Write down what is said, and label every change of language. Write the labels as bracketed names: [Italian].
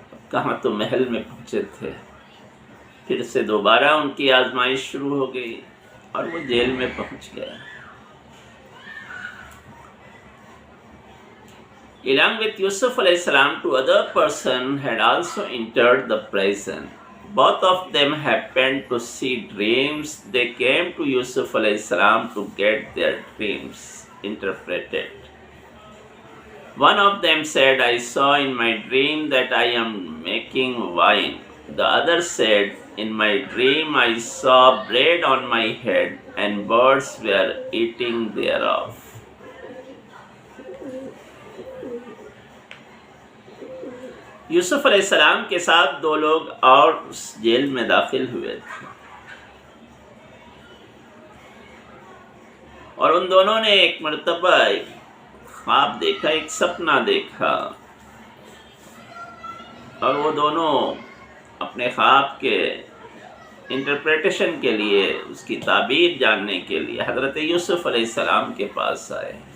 [Urdu] کہاں تو محل میں پہنچے تھے، پھر سے دوبارہ ان کی آزمائش شروع ہو گئی اور وہ جیل میں پہنچ گئے۔ [English] Along with Yusuf alayhi salam, two other persons had also entered the prison. Both of them happened to see dreams. They came to Yusuf alayhi salam to get their dreams interpreted. One of them said, I saw in my dream that I am making wine. The other said, in my dream I saw bread on my head and birds were eating thereof. [Urdu] یوسف علیہ السلام کے ساتھ دو لوگ اور اس jail میں داخل ہوئے تھے، اور ان دونوں نے ایک مرتبہ ایک خواب دیکھا، ایک سپنا دیکھا، اور وہ دونوں اپنے خواب کے انٹرپریٹیشن کے لیے، اس کی تعبیر جاننے کے لیے حضرت یوسف علیہ السلام کے پاس آئے۔